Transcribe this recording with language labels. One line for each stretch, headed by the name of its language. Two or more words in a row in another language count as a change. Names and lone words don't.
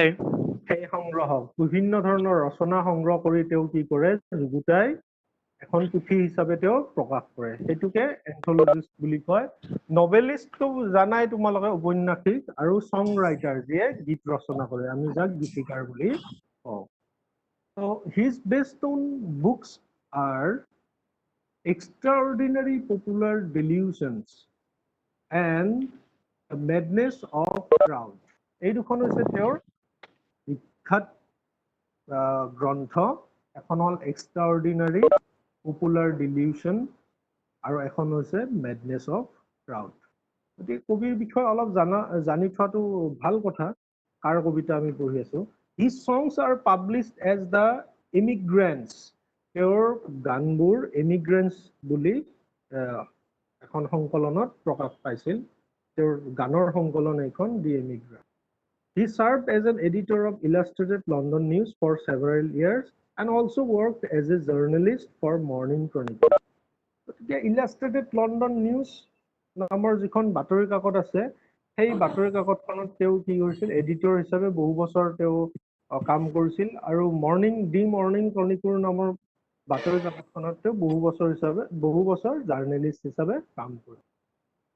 Assamese: সেই সংগ্ৰহক বিভিন্ন ধৰণৰ ৰচনা সংগ্ৰহ কৰি তেওঁ কি কৰে, যুগুতাই এখন পুথি হিচাপে তেওঁ প্ৰকাশ কৰে। সেইটোকে এন্থলজিষ্ট বুলি কয়। নভেলিষ্টটো জানাই তোমালোকে, উপন্যাসিক। আৰু
English: song writer,
Assamese: যিয়ে গীত ৰচনা কৰে, আমি যাক গীতিকাৰ বুলি কওঁ।
English: So his best known books are Extraordinary Popular Delusions and The Madness of Crowd.
Assamese: এই দুখন হৈছে তেওঁৰ বিখ্যাত গ্ৰন্থ। এখন হ'ল এক্সট্ৰাঅৰ্ডিনাৰী পপুলাৰ ডিলিউশ্যন আৰু এখন হৈছে মেডনেছ অফ ক্ৰাউড। গতিকে কবিৰ বিষয়ে অলপ জানি থোৱাটো ভাল কথা। কাৰ কবিতা আমি পঢ়ি আছো?
English: His songs are published as the Immigrants.
Assamese: তেওঁৰ গানবোৰ এমিগ্ৰেণ্টছ বুলি এখন সংকলনত প্ৰকাশ পাইছিল। তেওঁৰ গানৰ সংকলন এইখন, দি এমিগ্ৰেণ্ট।
English: He served as an editor of Illustrated London News for several years and also worked as a journalist for Morning Chronicle.
Assamese: গতিকে Illustrated London News নামৰ যিখন বাতৰি কাকত আছে, সেই বাতৰি কাকতখনত তেওঁ কি কৰিছিল, এডিটৰ হিচাপে বহু বছৰ তেওঁ কাম কৰিছিল। আৰু দি মৰ্ণিং ক্ৰনিকল নামৰ বাতৰি কাকতখনত তেওঁ বহু বছৰ জাৰ্নেলিষ্ট হিচাপে কাম কৰিছিল।